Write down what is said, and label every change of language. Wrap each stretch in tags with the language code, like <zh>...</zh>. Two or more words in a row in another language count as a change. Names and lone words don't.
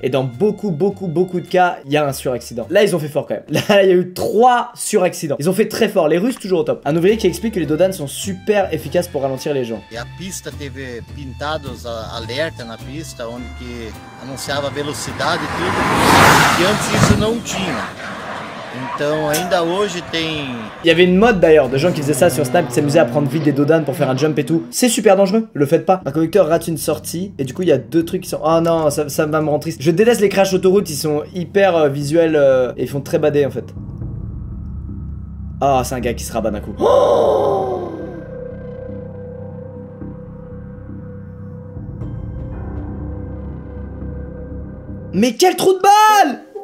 <fr>Et dans beaucoup de cas il y a un suraccident. Là ils ont fait fort quand même. Là il y a eu 3 suraccidents. Ils ont fait très fort, les Russes toujours au top. Un ouvrier qui explique que les dodanes sont super efficaces pour ralentir les gens.</fr> <pt>E a pista teve pintados alerta na pista onde que anunciava velocidade e tudo. E antes isso não tinha. Então ainda hoje tem...</pt> <fr>Il y avait une mode d'ailleurs de gens qui faisaient ça sur Snap, qui s'amusaient à prendre vite des dodanes pour faire un jump et tout. C'est super dangereux, le faites pas. Un conducteur rate une sortie et du coup il y a 2 trucs qui sont... Oh non, ça va me rendre triste. Je déteste les crashs autoroute, ils sont hyper visuels et ils font très bader en fait. Ah, c'est un gars qui se rabat d'un coup. Oh, mais quel trou de balle!</fr>